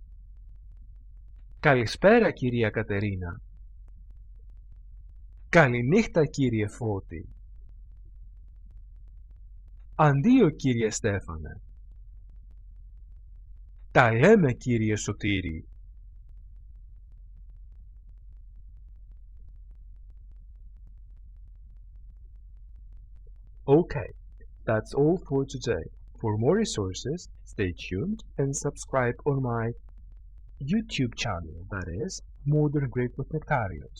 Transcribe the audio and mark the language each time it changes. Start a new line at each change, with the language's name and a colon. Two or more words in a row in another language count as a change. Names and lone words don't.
Greek: Καλησπέρα κυρία Κατερίνα. Καληνύχτα κύριε Φώτη. Αντίο κύριε Στέφανε. Τα λέμε κύριε Σωτήρη.
English: Okay, that's all for today. For more resources, stay tuned and subscribe on my YouTube channel, that is, Modern Greek with Nectarios.